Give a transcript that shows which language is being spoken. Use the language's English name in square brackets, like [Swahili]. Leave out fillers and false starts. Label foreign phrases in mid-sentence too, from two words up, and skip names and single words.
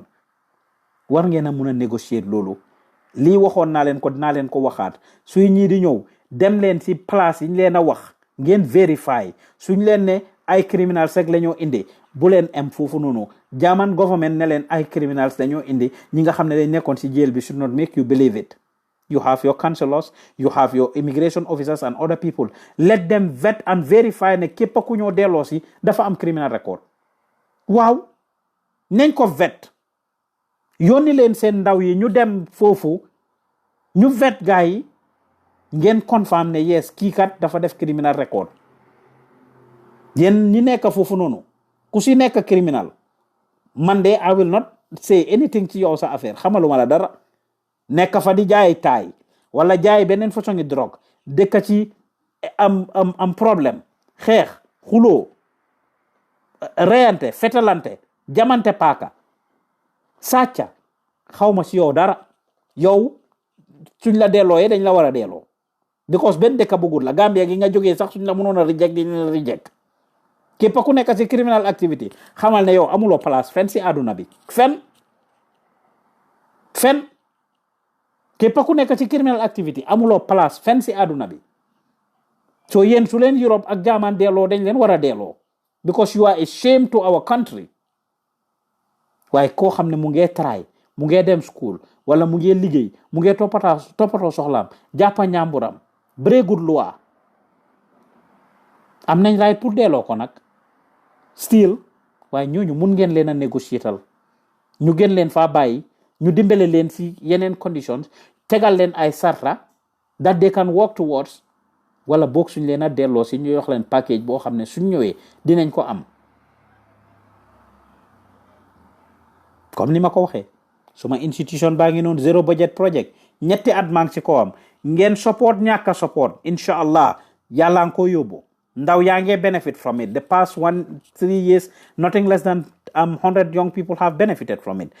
[Wolof] war ngeen a mun a négocier loolu lii waxoon naa leen ko dinaa leen ko waxaat suy ñii di ñëw dem leen si place yi ñu leen a wax ngeen vérifier suñ leen ne ay criminals rek la ñoo indi bu leen am foofu noonu [English] German government [Wolof] ne leen ay criminals dañoo indi ñi nga xam ne dañ nekkoon si jail bi [English] should not make you believe it. [Wolof] You have your counselors, you have your immigration officers and other people. [English] Let them vet and verify [Wolof] ne képp ku ñoo delloo si dafa am [English] criminal record. [Wolof] waaw nañ ko vet yónni leen seen ndaw yi ñu dem foofu ñu vet gaa yi ngeen confirm ne yes kii kat dafa def [English] criminal record. [Wolof] yéen ñi nekk foofu noonu ku si nekk criminal man de [English] I will not say anything [Wolof] ci yow sa affaire xamaluma la dara nekk fa di jaay taay wala jaay beneen façon ngi drogue dëkk ci am problème xeex xuloo reyante fetalante jamante paaka sàcca xawma si yow dara yow suñ la delloo dañ la war a delloo because benn dëkk bëggul la Gambia gi nga jógee sax suñ la mënoon a reject di la reject képp ku nekk si [English] criminal activity [Wolof] xamal ne yow amuloo place fenn si àdduna bi fenn képp ku nekk ci [English] criminal activity [Wolof] amuloo place fenn si àdduna bi so yéen su leen Europe ak German delloo dañ leen war a delloo [English] because you are a shame to our country. [Wolof] waaye koo xam ne mu ngee try mu ngee dem school wala mu ngee liggéey mu ngee toppatoo soxlaam jàppa ñàmburam breegul loi am nañ right pour delloo ko nag still waaye ñooñu mun ngeen leen a négocier ñu gën leen faa bàyyi ñu dimbale leen si yeneen conditions tegal leen ay sarta [English] that they can work towards [Wolof] wala boog suñ leen a delloo si ñu yox leen package boo xam ne suñ ñëwee dinañ ko am. [French] comme ni [Wolof] ma ko waxee suma institution baa ngi noonu [English] zero budget project [Wolof] ñetti at maa ngi ci kawam ngeen support ñàkk a support [Arabic] إن شاء الله [Wolof] yàlla nga ko yóbbu ndaw yaa ngi [English] benefit from it the past 3 years nothing less than 100 young people have benefited from it.